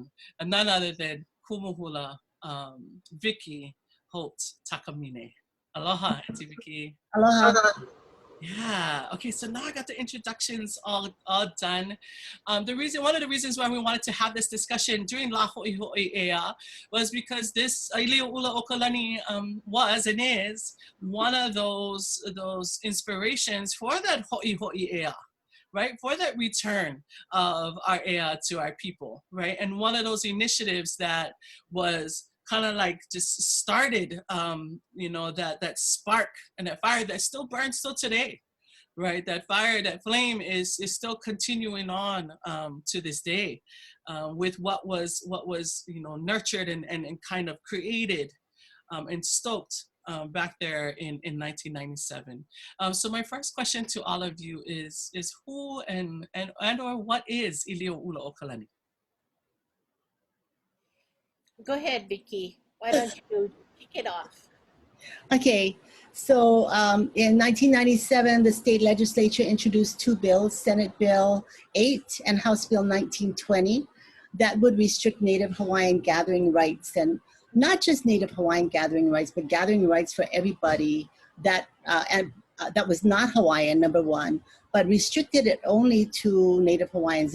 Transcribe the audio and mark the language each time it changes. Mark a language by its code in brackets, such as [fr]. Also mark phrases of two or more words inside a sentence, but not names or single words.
[en] And none other than [haw] kumu hula [en] Vicky Holt-Takamine. Aloha, Auntie Vicky. Aloha. Yeah. Okay. So now I got the introductions all done. One of the reasons why we wanted to have this discussion during La Hoʻihoʻi Ea was because this ʻīlioʻulaokalani was and is one of those inspirations for that Hoʻihoʻi Ea, right? For that return of our ea to our people, right? And one of those initiatives that was kind of like just started, that spark and that fire that still burns till today, right? That fire, that flame is still continuing on to this day, with what was nurtured and kind of created and stoked back there in 1997. So my first question to all of you is who and or what is ʻīlioʻulaokalani? Go ahead, Vicky. Why don't you kick it off? Okay, so in 1997, the state legislature introduced two bills, Senate Bill 8 and House Bill 1920, that would restrict Native Hawaiian gathering rights, and not just Native Hawaiian gathering rights, but gathering rights for everybody that was not Hawaiian, number one, but restricted it only to Native Hawaiians.